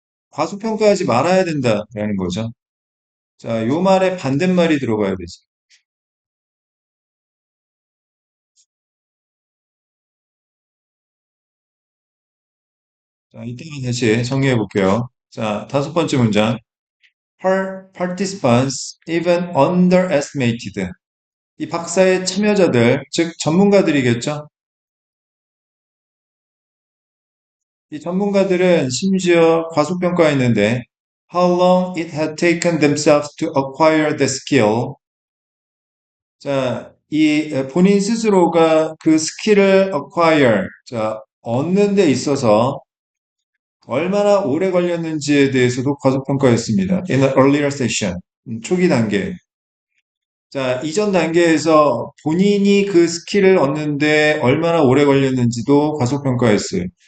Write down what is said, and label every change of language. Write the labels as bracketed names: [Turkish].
[Korean] 과소평가하지 말아야 된다라는 거죠. 자, 요 말에 반대말이 들어가야 되지. 자, 이따가 다시 정리해 볼게요. 자, 다섯 번째 문장. [English] Her participants even underestimated. [Korean] 이 박사의 참여자들, 즉 전문가들이겠죠? 이 전문가들은 심지어 과소평가했는데 [English] how long it had taken themselves to acquire the skill. [Korean] 자, 이 본인 스스로가 그 스킬을 acquire, 자, 얻는 데 있어서 얼마나 오래 걸렸는지에 대해서도 과소평가했습니다. [English] In an earlier session. [Korean] 초기 단계. 자, 이전 단계에서 본인이 그 스킬을 얻는데 얼마나 오래 걸렸는지도 과소평가했어요.